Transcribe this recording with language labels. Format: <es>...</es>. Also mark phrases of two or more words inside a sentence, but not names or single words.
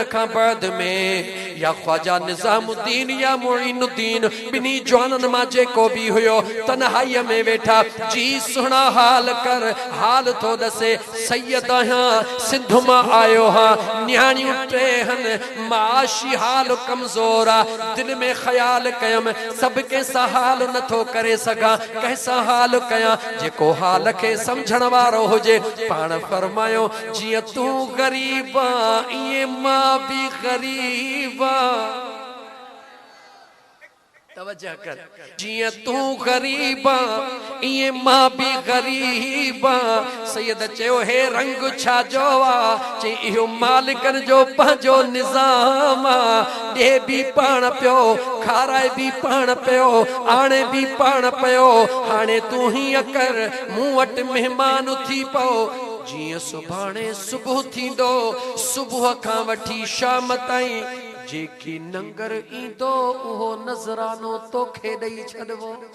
<sd>खां बाद में या ख्वाजा निज़ामुद्दीन या मुईनुद्दीन ॿिन्ही जवाननि मां जेको भी हुयो तन्हाईअ में वेठा जी सुहिणा हाल कर हाल थो ॾसे सैयद आहियां सिंध मां आयो हां न्याणियूं ट्रेहन माशी हाल कमजोर आ दिल में ख्याल कयम सब के सा हाल नथो करे सगा कैसा हाल कया जेको हाल के समझण वारो हुजे पाण फरमायो जिया तू गरीबा ये मां भी गरीबा तवज्जो कर जिया तू गरीबा ये मां भी गरीबा सैयद चयो हे रंग छा जो आ चे इहो मालिकन जो पंहिंजो निजाम दे भी पाण पियो खाराए भी पाण पियो आणे भी पाण पियो हाणे तू ही अकर मूं वटि मेहमान थी पओ जिया सुभाणे सुबुह थींदो सुबुह खां वठी शाम ताईं जेकी नंगर ईंदो उहो नज़रानो तोखे ॾेई छॾिबो</sd>